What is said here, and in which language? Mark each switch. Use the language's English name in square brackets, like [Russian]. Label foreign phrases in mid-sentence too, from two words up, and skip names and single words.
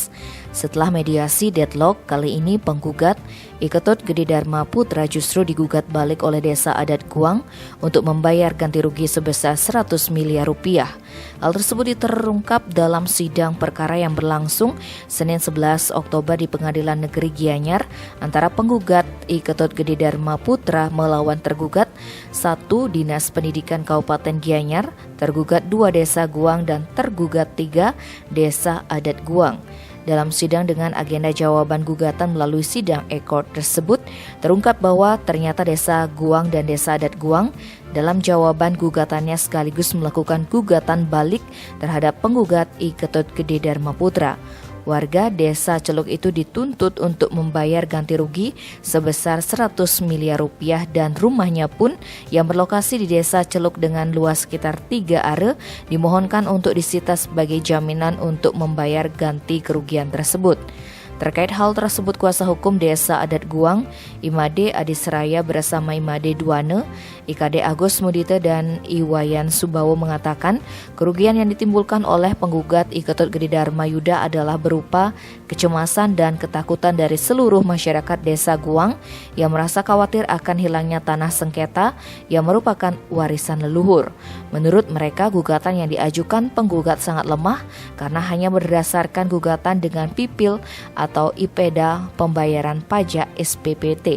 [Indonesian] Setelah mediasi deadlock, kali ini penggugat Iketut Gede Dharma Putra justru digugat balik oleh desa adat Guang untuk membayar ganti rugi sebesar 100 miliar rupiah. Hal tersebut terungkap dalam sidang perkara yang berlangsung Senin 11 Oktober di Pengadilan Negeri Gianyar antara penggugat Iketut Gede Dharma Putra melawan tergugat 1 Dinas Pendidikan Kabupaten Gianyar, tergugat 2 Desa Guang dan tergugat 3 Desa Adat Guang. Dalam sidang dengan agenda jawaban gugatan melalui sidang ekor tersebut, terungkap bahwa ternyata Desa Guang dan Desa Adat Guang dalam jawaban gugatannya sekaligus melakukan gugatan balik terhadap penggugat Iketut Gede Dharma Putra. Warga desa Celuk itu dituntut untuk membayar ganti rugi sebesar 100 miliar rupiah dan rumahnya pun yang berlokasi di desa Celuk dengan luas sekitar 3 are dimohonkan untuk disita sebagai jaminan untuk membayar ganti kerugian tersebut. Terkait hal tersebut, kuasa hukum Desa Adat Guang, Imade Adisraya bersama Imade Duane, IKD Agus Mudite dan Iwayan Subawo mengatakan kerugian yang ditimbulkan oleh penggugat Iketut Gede Dharma Yuda adalah berupa kecemasan dan ketakutan dari seluruh masyarakat Desa Guang yang merasa khawatir akan hilangnya tanah sengketa yang merupakan warisan leluhur. Menurut mereka, gugatan yang diajukan penggugat sangat lemah karena hanya berdasarkan gugatan dengan pipil atau IPEDA pembayaran pajak SPPT.